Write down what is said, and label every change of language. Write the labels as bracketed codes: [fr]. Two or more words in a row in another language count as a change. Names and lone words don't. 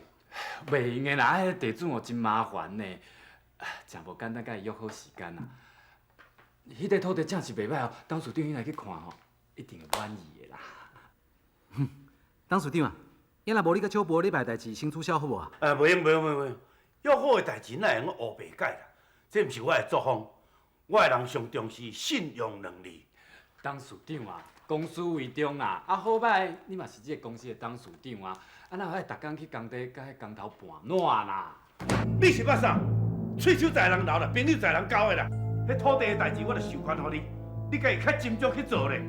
[nan] 袂用的啦，迄地主哦真麻烦呢，真无简单，甲伊约好时间啦。迄块土地正是袂歹哦，董事长伊来去看吼，一定会满意的啦。董事长啊，若无你甲小波礼拜代志先取消好无啊？袂用，约好的代志哪会用乌白改啦？这毋是我的作风，我的人上重视信用能力。董事长啊， 公司为重啦，啊好歹你嘛是这个公司的董事长啊，啊哪有爱逐工去工地，甲迄工头盘烂啦？你是捌啥？喙手在人流啦，朋友在人交的啦。迄土地的代志，我就授权予你，你家己较斟酌去做咧。